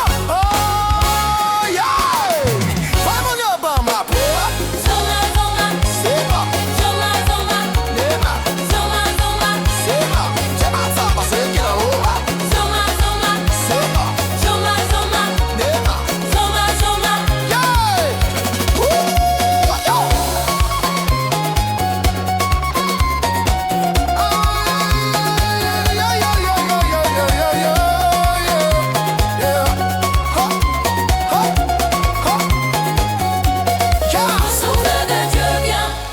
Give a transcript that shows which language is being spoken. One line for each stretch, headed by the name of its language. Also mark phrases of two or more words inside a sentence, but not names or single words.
English: Oh, yeah! Harmonia Bama! Zoma zoma. Seba! Zoma zoma. Nema! Zoma zoma. Seba! Shema! Saba! Sekira! Oba! Zoma zoma. Seba! Zoma zoma. Nema! Zoma zoma. Yeah! Woo! Yo!
French: Souffle de Dieu vient.